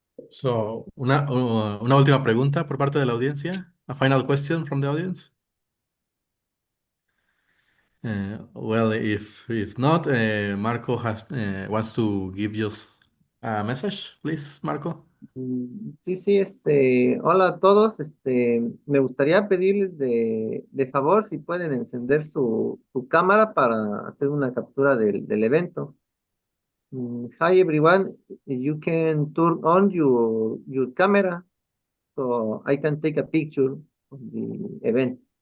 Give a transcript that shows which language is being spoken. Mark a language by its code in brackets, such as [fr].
[es] So, una última pregunta por parte de la audiencia. [en] A final question from the audience. Well, if not, Marco has wants to give you a message, please, Marco. [es] Sí, sí, hola a todos. Me gustaría pedirles de favor si pueden encender su cámara para hacer una captura del evento. [en] Hi everyone, you can turn on your camera so I can take a picture of the event.